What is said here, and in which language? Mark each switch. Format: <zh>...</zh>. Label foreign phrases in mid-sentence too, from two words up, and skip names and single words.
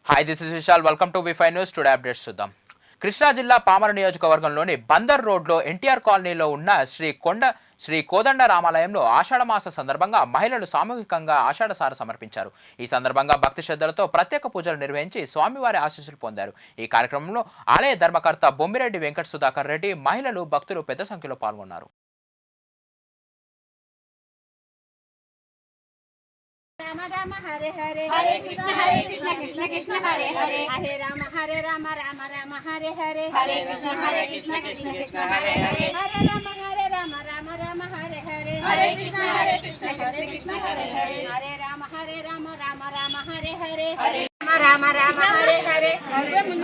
<en>Hi, this is Vishal. Welcome to V5 News. Today updates చూద్దాం.</en> <te>కృష్ణా జిల్లా పామర నియోజకవర్గంలోని బందర్ రోడ్లో ఎన్టీఆర్ కాలనీలో ఉన్న శ్రీ కోదండ రామాలయంలో ఆషాఢమాస సందర్భంగా మహిళలు సామూహికంగా ఆషాఢసార సమర్పించారు. ఈ సందర్భంగా భక్తి శ్రద్ధలతో ప్రత్యేక పూజలు నిర్వహించి స్వామివారి ఆశీస్సులు పొందారు. ఈ కార్యక్రమంలో ఆలయ ధర్మకర్త బొమ్మిరెడ్డి వెంకట సుధాకర్ రెడ్డి, మహిళలు, భక్తులు పెద్ద సంఖ్యలో పాల్గొన్నారు.</te> <sa>Rama Rama Hare Hare Hare Krishna Krishna Hare Hare Hare Rama Rama Rama Hare Hare Hare Krishna Krishna Hare Hare Hare Rama Rama Rama Hare Hare Hare Krishna Hare Hare Hare Rama Rama Hare Hare Hare Rama Hare Hare Hare</sa>